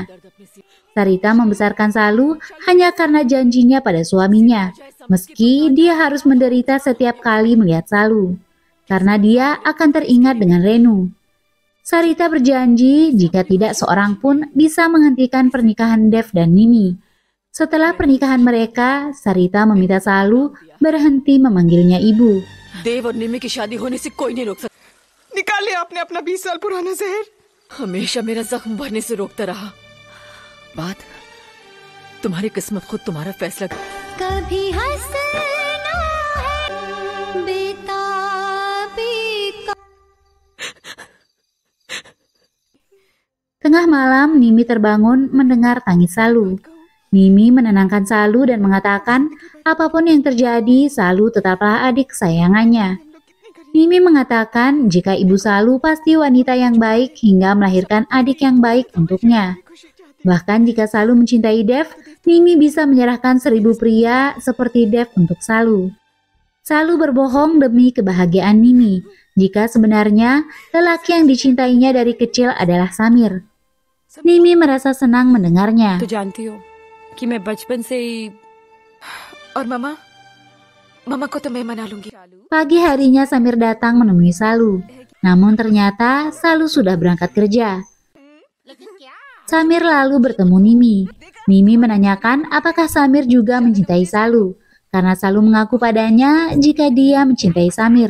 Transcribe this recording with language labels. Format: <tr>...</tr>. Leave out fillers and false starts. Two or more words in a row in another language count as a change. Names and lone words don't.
<id>Sarita membesarkan Salu hanya karena janjinya pada suaminya, meski dia harus menderita setiap kali melihat Salu, karena dia akan teringat dengan Renu. Sarita berjanji jika tidak seorang pun bisa menghentikan pernikahan Dev dan Nimi. Setelah pernikahan mereka, Sarita meminta Salu berhenti memanggilnya ibu.</id> <hi>देव और निमी की शादी होने से कोई नहीं रोक सकता। निकाले आपने अपना 20 साल पुराना जहर। हमेशा मेरा जख्म भरने से रोकता रहा। बात तुम्हारी किस्मत खुद तुम्हारा फैसला। कभी हंसना है बेताबी का।</hi> <id>Tengah malam, Nimi terbangun mendengar tangis Salu. Nimi menenangkan Salu dan mengatakan apapun yang terjadi, Salu tetaplah adik kesayangannya. Nimi mengatakan jika ibu Salu pasti wanita yang baik hingga melahirkan adik yang baik untuknya. Bahkan jika Salu mencintai Dev, Nimi bisa menyerahkan 1000 pria seperti Dev untuk Salu. Salu berbohong demi kebahagiaan Nimi, jika sebenarnya lelaki yang dicintainya dari kecil adalah Samir. Nimi merasa senang mendengarnya.</id> <hi>तो जानती हो कि मैं बचपन से ही। और मामा मामा को तो मैं मना लूंगी।</hi> <id>Pagi harinya Samir datang menemui Salu. Namun ternyata Salu sudah berangkat kerja. Samir lalu bertemu Nimi. Nimi menanyakan apakah Samir juga mencintai Salu, karena Salu mengaku padanya jika dia mencintai Samir.</id>